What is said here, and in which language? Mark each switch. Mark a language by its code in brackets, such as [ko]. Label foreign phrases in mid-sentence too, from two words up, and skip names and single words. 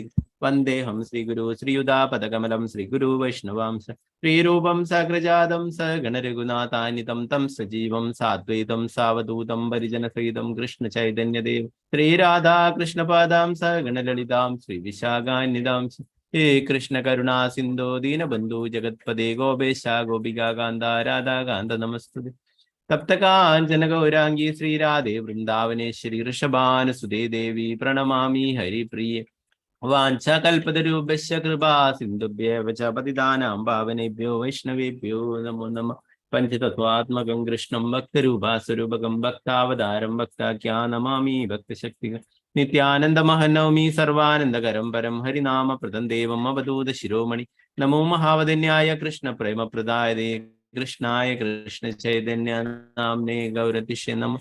[sa] വന്ദേഹം ശ്രീഗുരു ശ്രീയുതാപദകമലം ശ്രീഗുരു വൈഷ്ണവാംശ ശ്രീരൂപം സഗ്രജാതം സഗണരഘുനാഥാനിതം തം സജീവം സാദ്വൈതം സാവധൂതം പരിജനസഹിതം കൃഷ്ണ ചൈതന്യദേവ് ശ്രീരാധാ കൃഷ്ണപാദാം സഗണലളിതാം ശ്രീവിശാഖാന്യതാം ഹേ കൃഷ്ണ കരുണാ സിന്ധോ ദീനബന്ധു ജഗത്പദേ ഗോപേശ ഗോപികാ കാന്ത രാധാ കാന്ത നമസ്തുതേ. തപ്തകാഞ്ചന ഗൗരാംഗി ശ്രീരാധേ വൃന്ദാവനേശ്വരി ഋഷഭാനുസുതേ ദേവി പ്രണമാമി ഹരിപ്രിയേ. വാഞ്ചകൽപതരൂപശ്യ കൃപാ സിന്ധുഭ്യേവ ച പതിതാനാം പാവനേഭ്യോ വൈഷ്ണവേഭ്യോ നമോ നമഃ. പഞ്ചതത്വാത്മകം കൃഷ്ണം ഭക്തരൂപാസ്വരൂപകം ഭക്താവതാരം ഭക്താഖ്യാ നമാമി ഭക്തശക്തി നിത്യാനന്ദമഹനൗമി സർവാനന്ദകരം പരം ഹരിനാമപ്രദം ദേവം അവധൂത ശിരോമണി. നമോ മഹാവദന്യായ കൃഷ്ണ പ്രേമപ്രദായതേ കൃഷ്ണായ കൃഷ്ണ ചൈതന്യ നാംനേ ഗൗരതിഷ്യ നമഃ.